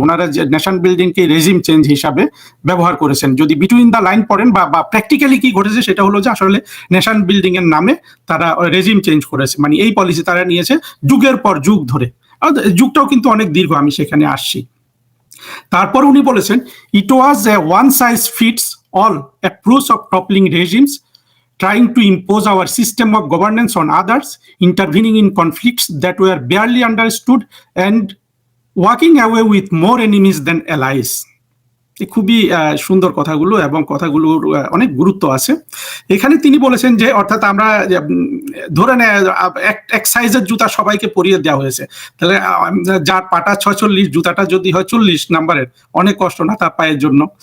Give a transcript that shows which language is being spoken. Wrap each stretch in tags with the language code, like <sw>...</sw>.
<bn>ওনারা যে nation বিল্ডিংকে regime change হিসাবে ব্যবহার করেছেন। যদি বিটুইন দ্য লাইন পড়েন বা প্র্যাকটিক্যালি কি ঘটেছে সেটা হলো যে আসলে নেশন বিল্ডিং এর নামে তারা রেজিম চেঞ্জ করেছে, মানে এই পলিসি তারা নিয়েছে যুগের পর যুগ ধরে। যুগটাও কিন্তু অনেক দীর্ঘ, আমি সেখানে আসছি। তারপর উনি বলেছেন</bn> <en>It was a one size fits all approach of toppling regimes, trying to impose our system of governance on others, intervening in conflicts that were barely understood, and walking away with more enemies than allies.</en> <bn>খুবই সুন্দর কথাগুলো, এবং কথাগুলোর অনেক গুরুত্ব আছে। এখানে তিনি বলেছেন যে অর্থাৎ আমরা ধরে নেয় এক সাইজের জুতা সবাইকে পরিয়ে দেওয়া হয়েছে, তাহলে যার পাটা 46, জুতাটা যদি হয় 40 নাম্বারের, অনেক কষ্ট না তার পায়ের জন্য।</bn>